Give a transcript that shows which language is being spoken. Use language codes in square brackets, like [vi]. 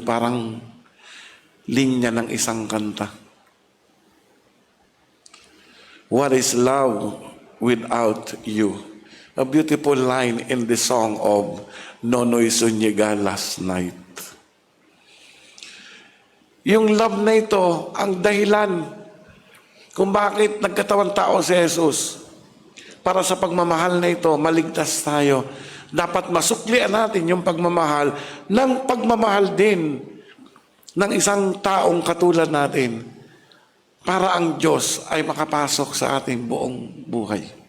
[tl] Parang linya ng isang kanta. [en] What is love without you? A beautiful line in the song of Nonoy Zuniga last night. [tl] Yung love na ito, ang dahilan kung bakit nagkatawang tao si Jesus. Para sa pagmamahal na ito, maligtas tayo. Dapat masuklian natin yung pagmamahal ng pagmamahal din ng isang taong katulad natin, para ang Diyos ay makapasok sa ating buong buhay.